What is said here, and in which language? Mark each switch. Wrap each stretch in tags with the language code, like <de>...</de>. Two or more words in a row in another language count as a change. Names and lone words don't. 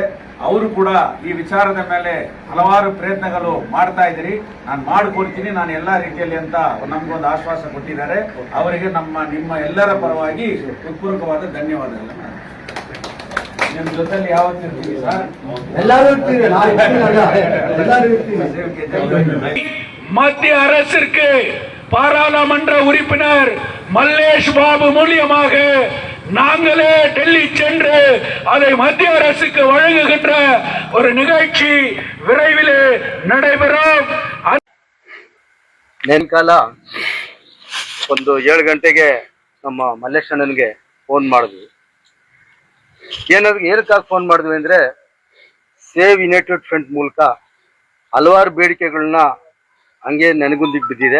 <kn>ಅವರು ಕೂಡ ಈ ವಿಚಾರದ ಮೇಲೆ ಹಲವಾರು ಪ್ರಯತ್ನಗಳು ಮಾಡ್ತಾ ಇದ್ದೀರಿ, ನಾನು ಮಾಡಿಕೊಡ್ತೀನಿ ನಾನು ಎಲ್ಲ ರೀತಿಯಲ್ಲಿ ಅಂತ ನಮಗೊಂದು ಆಶ್ವಾಸ ಕೊಟ್ಟಿದ್ದಾರೆ. ಅವರಿಗೆ ನಿಮ್ಮ ಎಲ್ಲರ ಪರವಾಗಿ ಹೃತ್ಪೂರ್ವಕವಾದ ಧನ್ಯವಾದಗಳು. ನಿಮ್ಮ ಜೊತೆಲಿ ಯಾವತ್ತಿರ್ತೀವಿ ಸರ್?</kn> <ta>எல்லாரும் மத்திய அரசிற்கு பாராளுமன்ற உறுப்பினர் மல்லேஷ் பாபு மூலியமாக நாங்களே டெல்லி சென்று அதை மத்திய அரசுக்கு வழங்குகின்ற ஒரு நிகழ்ச்சி விரைவிலே நடைபெறும்.</ta> <kn>ನೇನ್ಕಾಲ ಒಂದು 7 ಗಂಟೆಗೆ ನಮ್ಮ ಮಲ್ಲೇಶ್ ಅಣ್ಣನಿಗೆ ಫೋನ್ ಮಾಡಿದ್ವಿ. ಏನಕ್ಕಾಗಿ ಫೋನ್ ಮಾಡಿದ್ವಿ ಅಂದರೆ</kn> <en>Save United Front</en> <kn>ಮೂಲಕ ಹಲವಾರು ಬೇಡಿಕೆಗಳನ್ನ ಹಂಗೆ ನೆನಗುಂದಿಗೆ ಬಿದ್ದಿದೆ.</kn>